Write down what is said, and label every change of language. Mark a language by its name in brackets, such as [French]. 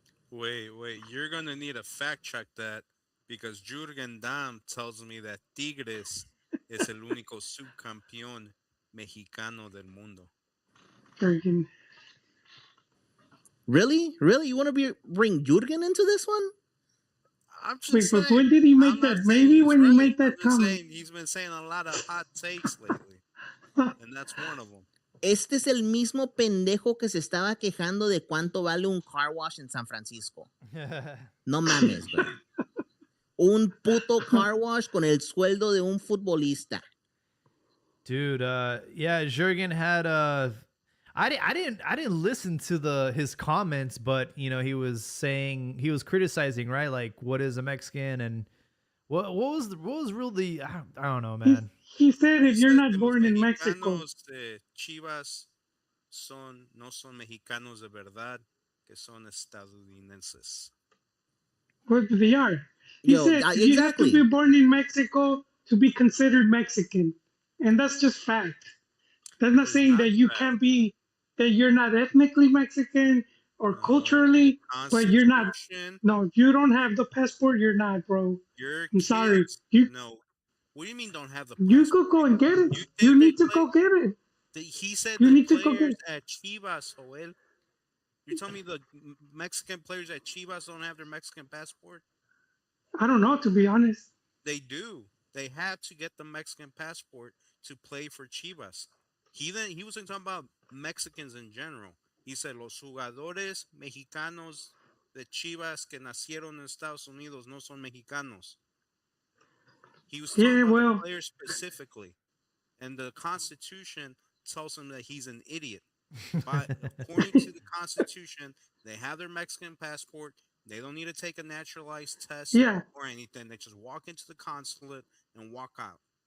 [English] Wait, you're gonna need to fact check that because Jürgen Damm tells me that [Spanish] Tigres es el único subcampeón mexicano del mundo. [English] Really? You want to bring Jürgen into this one? I'm just saying. But when did he make that? Maybe when he made that comment. He's been saying a lot of hot takes lately, and that's one of them. [Spanish] Este es el mismo pendejo que se estaba quejando de cuánto vale un car wash en San Francisco. No mames, bro. Un puto car wash con el sueldo de un futbolista. [English] Dude, yeah, Jürgen had I didn't listen to his comments, but he was criticizing, right? Like, what is a Mexican, and what was really I don't know, man. He said if you're not born in Mexico, [Spanish] Chivas no son mexicanos de verdad, que son estadounidenses. [English] What they are. He said you have to be born in Mexico to be considered Mexican, and that's just fact. That's not saying that you can't be, that you're not ethnically Mexican or culturally, but you're not. No, you don't have the passport. You're not, bro. I'm sorry. No. What do you mean don't have the passport? You could go and get it. You need to go get it. He said you need to go get it. At Chivas, Joel. You're telling me the Mexican players at Chivas don't have their Mexican passport? I don't know, to be honest. They do. They have to get the Mexican passport to play for Chivas. He wasn't talking about Mexicans in general. He said [Spanish] los jugadores mexicanos de Chivas que nacieron en Estados Unidos no son mexicanos. [English] He was talking about the players specifically, and the Constitution tells him that he's an idiot. But according to the Constitution, they have their Mexican passport. They don't need to take a naturalized test or anything. They just walk into the consulate and walk out.